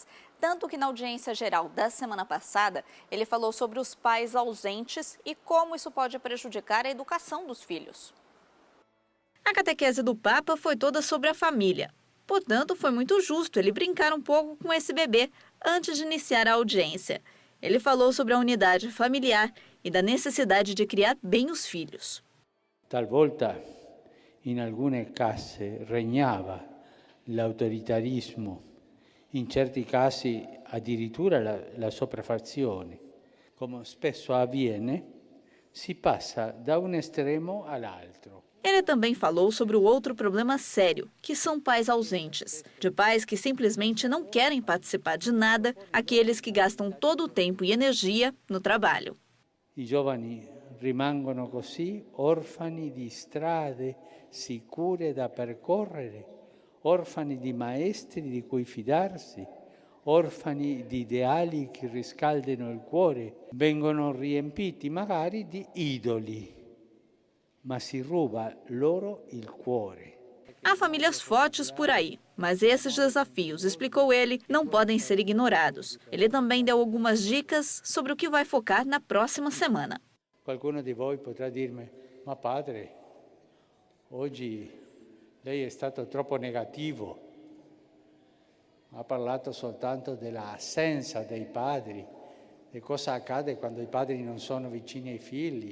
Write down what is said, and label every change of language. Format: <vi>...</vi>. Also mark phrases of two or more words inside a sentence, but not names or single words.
<pt>Tanto que na audiência geral da semana passada, ele falou sobre os pais ausentes e como isso pode prejudicar a educação dos filhos. A catequese do Papa foi toda sobre a família. Portanto, foi muito justo ele brincar um pouco com esse bebê antes de iniciar a audiência. Ele falou sobre a unidade familiar e da necessidade de criar bem os filhos.</pt> <it>Talvolta, in alcune case, regnava l'autoritarismo. In certi casi addirittura la sopraffazione. Come spesso avviene, si passa da un estremo all'altro.</it> <pt>Ele também falou sobre o outro problema sério, que são pais ausentes. De pais que simplesmente não querem participar de nada, aqueles que gastam todo o tempo e energia no trabalho.</pt> <it>I giovani rimangono così orfani di strade sicure da percorrere, orfani di maestri di cui fidarsi, orfani di ideali che riscaldano il cuore, vengono riempiti magari di idoli, ma si ruba loro il cuore.</it> <pt>Há famílias fortes por aí, mas esses desafios, explicou ele, não podem ser ignorados. Ele também deu algumas dicas sobre o que vai focar na próxima semana.</pt> <it>Qualcuno di voi potrà dirmi, ma padre, oggi lei è stato troppo negativo. Ha parlato soltanto dell'assenza dei padri, di cosa accade quando i padri non sono vicini ai figli.</it>